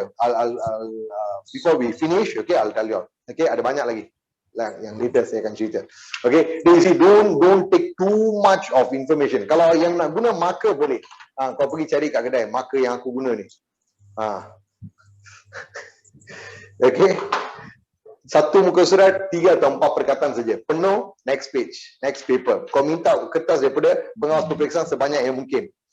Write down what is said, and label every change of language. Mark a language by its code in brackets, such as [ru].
[en] I'll before we finish, okay, I'll tell you. [ms] Okay, ada banyak lagi yang later saya akan cerita. [en] Okay, you see, don't take too much of information. [ms] Kalau yang nak guna marker boleh. Kau pergi cari kat kedai marker yang aku guna ni. Okay, satu muka surat 3 atau 4 perkataan saja. Penuh, [en] next page, next paper. [ms] Kau minta kertas daripada pengawas peperiksaan sebanyak yang mungkin.